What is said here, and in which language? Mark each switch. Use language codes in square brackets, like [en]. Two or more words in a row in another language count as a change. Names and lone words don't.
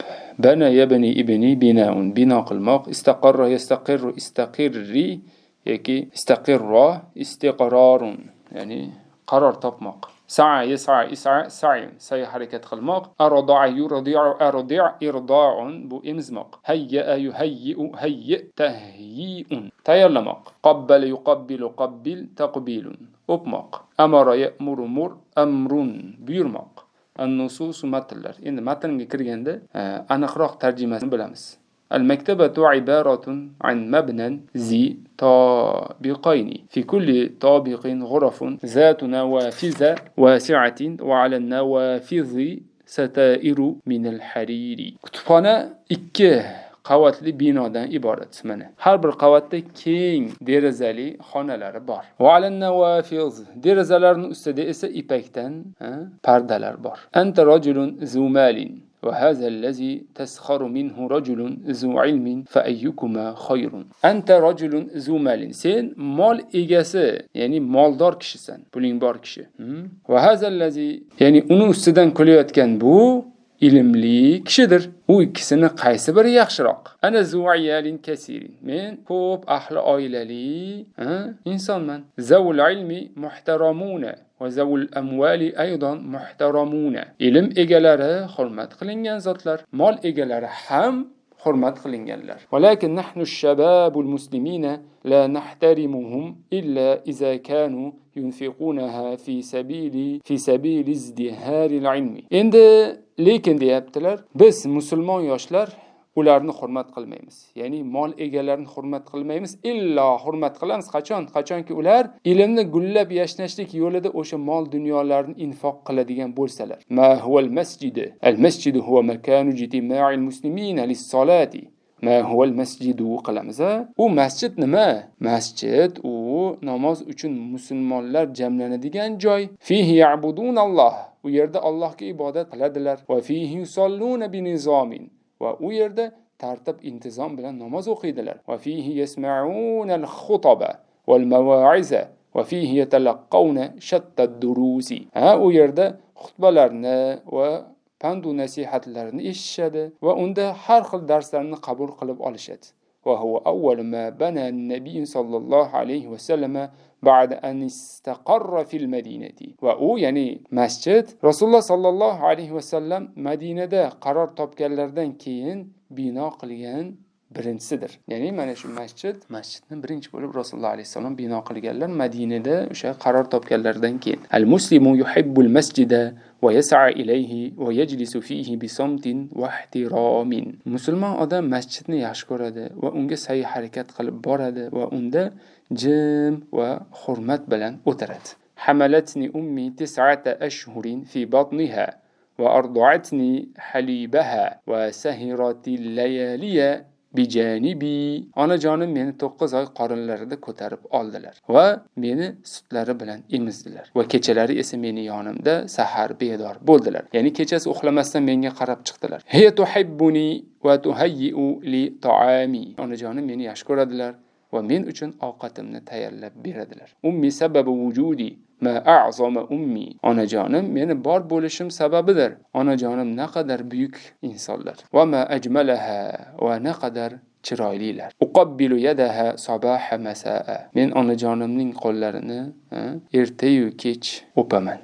[ar] بنى يبني ابن بناء [uz] bino qilmoq. [ar] استقر يستقر استقر yoki استقر استقرار [uz] ya'ni qaror topmoq. [ar] سعى يسعى اسع سعي [uz] say harakat qilmoq. [ar] أرضع يرضع أرضع إرضاع [uz] bu emizmoq. [ar] هيأ يهيئ هيئ تهيئة tayyorlamoq. قبل يقبل قبل تقبيل o'pmoq. أمر يأمر مر أمر buyurmoq. [uz] An-nusus matnlar. Endi matnga kirganda aniqroq tarjimasini bilamiz. [ar] المكتبة عبارة عن مبنى ذي طابقين في كل طابق غرف ذات نوافذ واسعة وعلى النوافذ ستائر من الحرير. [uz] Kutubxona 2 qavatli binodan iborat. Mana har bir qavatda keng derazali xonalari bor. [ar] وعلى النوافذ [uz] derazalarning ustida esa ipakdan pardalar bor. [ar] أنت رجل ذو مال وهذا الذي تسخر منه رجل ذو علم فأيكما خير أنت رجل ذو مال [uz] sen mol egasi ya'ni moldor kishisan puling bor kishi [ar] وهذا الذي [uz] ya'ni uni ustidan kulayotgan bu ilmli kishidir. U ikkisini qaysi biri yaxshiroq? [ar] أنا ذو عيال كثير. [uz] Men ko'p ahli oilali insonman. [ar] ذوو العلم محترمون وذوو الأموال أيضا محترمون. [uz] Ilm egalari hurmat qilingan zotlar, mol egalari ham hurmat qilinganlar. [ar] ولكن نحن الشباب المسلمين لا نحترمهم إلا إذا كانوا ينفقونها في سبيل ازدهار العلم. [uz] Endi lekin deyaptilar, biz musulmon yoshlar ularni hurmat qilmaymiz. Ya'ni mol egalarini hurmat qilmaymiz, illo hurmat qilamiz qachonki ular ilmni gullab yashnashlik yo'lida o'sha mol dunyolarni infoq qiladigan bo'lsalar. [ar] ما هو المسجد? المسجد هو مكان اجتماع المسلمين للصلاة. ما هو المسجد [uz] qilamiz. U masjid nima? Masjid u namoz uchun musulmonlar jamlanadigan joy. [ar] فيه يعبدون الله. [uz] U yerda Allohga ibodat qiladilar. [ar] وفيه يصلون بنظام. [uz] Va u yerda tartib intizom bilan namoz o'qiydilar. [ar] وفيه يسمعون الخطب والمواعظ وفيه يتلقون شتى الدروس. [uz] U yerda xutbalarni va pand va nasihatlarni eshitishadi va unda har xil darslarni qabul qilib olishadi. [ar] وهو أول ما بنى النبي صلى الله عليه وسلم بعد أن استقر في المدينة. وأو يعني مسجد رسول الله صلى الله عليه وسلم مدينة قرار [uz] topganlardan keyin bino qilgan birinchisidir. Ya'ni mana shu masjidni birinchi bo'lib Rasululloh alayhisalom bino qilganlar Madinada o'sha qaror topganlardan keyin. [ar] المسلم يحب المسجد ويسعى إليه ويجلس فيه بصمت واحترام. [uz] Musulmon odam masjidni yaxshi ko'radi va unga sa'y harakat qilib boradi va unda jim va hurmat bilan o'tiradi. [ar] حملتني أمي 9 أشهر في بطنها وأرضعتني حليبها وسهرت الليالي بجانبي. [uz] Onajonim meni 9 oy qorinlarida ko'tarib oldilar va meni sutlari bilan emizdilar va kechalari esa meni yonimda sahar bedor bo'ldilar. Ya'ni kechasi uxlamasdan menga qarab chiqdilar. [ar] هي تحبني وتهيئ لي طعامي. [uz] Onajonim meni yaxshi ko'radilar va men uchun ovqatimni tayyorlab beradilar. [ar] أمي سبب وجودي ما أعظم أمي. [uz] Onajonim meni bor bo'lishim sababidir. Onajonim naqadar buyuk insonlar. [ar] وما أجملها [uz] va naqadar chiroylilar. [ar] أقبل يدها صباح مساء. [uz] Men onajonimning qo'llarini ertayu kech o'paman.